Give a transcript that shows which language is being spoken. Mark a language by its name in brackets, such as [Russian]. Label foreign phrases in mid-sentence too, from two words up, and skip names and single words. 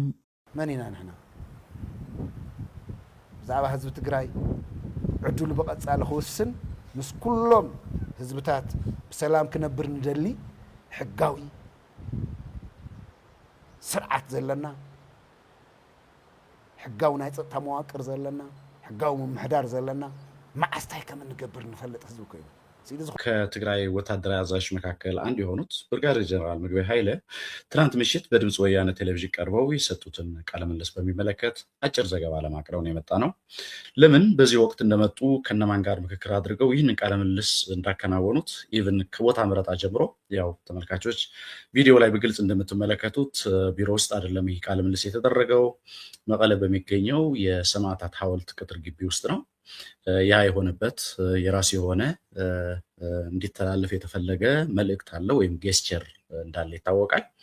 [Tigrinya] መን ኢና ንሕና ብዛዕባ ህዝቢ ትግራይ ዕድሉ ብቐጻሊ ክውስን ምስ ኩሎም ህዝብታት ብሰላም ክነብር ንደሊ ሕጋዊ ስርዓት ዘለና ሕጋዊ ናይ ጸጥታ መዋቅር ዘለና ሕጋዊ ምምሕዳር ዘለና መዓስታይ ከም እንገብር ንፈልጥ ህዝቢ ኮይኑ [Amharic] ከትግራይ ወታደራዊ አዛዦች መካከል አንዱ የሆኑት ብርጋዴር ጀነራል ምግበይ ኃይለ ትናንት ምሽት በድምፅ ወያነ ቴሌቪዥን ቀርበው የሰጡትን ቃለምልልስ በሚመለከት አጭር ዘገባ ለማቅረብ ነው የመጣ ነው። ለምን በዚህ ወቅት እንደመጡ ከነማን ጋር ምክክር አድርገው ይህንን ቃለምልልስ እንዳከናወኑት ኢቭን ከቦታ ምረጣ ጀምሮ ያው ተመልካቾች ቪዲዮ ላይ በግልጽ እንደምትመለከቱት ቢሮ ውስጥ አይደለም ይህ ቃለምልልስ የተደረገው፣ መቀለ በሚገኘው የሰማዕታት ሐውልት ቅጥር ግቢ ውስጥ ነው። ያ የሆነበት የራሱ የሆነ እንዲተላለፍ የተፈለገ መልእክት አለ ወይም ጌስቸር እንዳለ ይታወቃል።